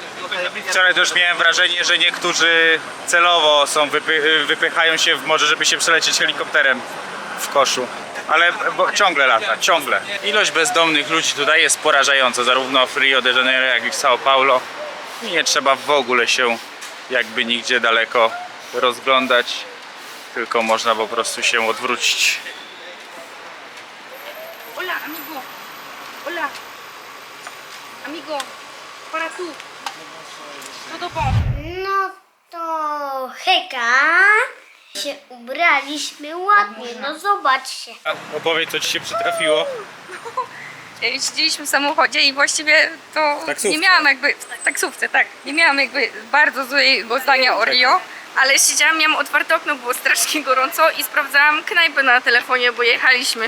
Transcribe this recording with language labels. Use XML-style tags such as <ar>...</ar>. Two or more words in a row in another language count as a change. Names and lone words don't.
<pl>Wczoraj też miałem wrażenie, że niektórzy celowo wypychają się w morze, żeby się przelecieć helikopterem w koszu. Ale ciągle lata, ciągle. Ilość bezdomnych ludzi tutaj jest porażająca, zarówno w Rio de Janeiro, jak i w São Paulo. I nie trzeba w ogóle się jakby nigdzie daleko rozglądać, tylko można po prostu się odwrócić.</pl> <es>Hola, amigo. Hola.</es> <pt>Amigo, para tu. Todo bom.</pt> <pl>No to hejka. Się ubraliśmy ładnie, no zobaczcie. Opowiedz, co ci się przytrafiło. Siedzieliśmy w samochodzie i właściwie to Taksówce. nie miałam jakby, w taksówce, tak, nie miałam jakby bardzo złego zdania o Rio, ale siedziałam, miałam otwarte okno, było strasznie gorąco i sprawdzałam knajpę na telefonie, bo jechaliśmy.</pl>